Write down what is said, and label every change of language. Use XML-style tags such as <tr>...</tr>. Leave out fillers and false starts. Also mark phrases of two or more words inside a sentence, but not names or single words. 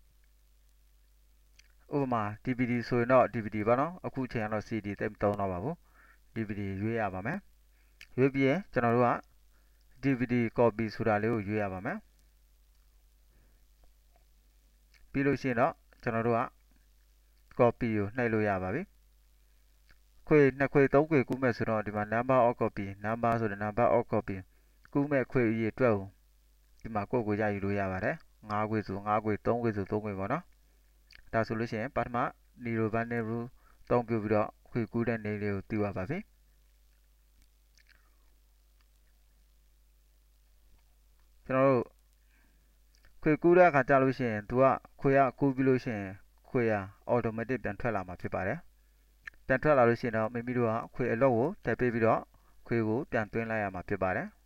<my>ဥပမာ DVD ဆိုရင်တော့ DVD ပေါ့နော်အခုချိန်ကတော့ CD တိတ်မသုံးတော့ပါဘူး DVD ရွေးရပါမယ်ရွေးပြီးရင်ကျွန်တော်တို့က</my> <en>DVD copy</en> <my>ဆိုတာလေးကိုရွေးရပါမယ် ပြီးလို့ရှိရင်တော့ကျွန်တော်တို့က copy ကိုနှိပ်လို့ရပါပြီခွေ2ခွေ3ခွေကူးမဲ့ဆိုတော့ဒီမှာ</my> <en>number of copy number</en> <my>ဆိုတဲ့</my> <en>number of copy</en> <my>ကူးမဲ့ခွေအရေအတွက်ကိုဒီမှာကိုယ့်ကိုရယူလို့ရပါတယ်5ခွေဆို5ခွေ3ခွေဆို3ခွေပေါ့နော်ဒါဆိုလို့ရှိရင်ပထမ Nero Binding Rule သုံးပြုပြီးတော့ခွေကူးတဲ့နေလေးကိုသိရပါပြီ ကျွန်တော်တို့ခွေကူးတဲ့အခါကြာလို့ရှိရင်သူကခွေကကူးပြီးလို့ရှိရင်ခွေက automatic ပြန်ထွက်လာမှာဖြစ်ပါတယ်ပြန်ထွက်လာလို့ရှိရင်တော့မိမိတို့ကခွေအလုပ်ကိုတက်ပေးပြီးတော့ခွေကိုပြန်သွင်းလိုက်ရမှာဖြစ်ပါတယ်</my>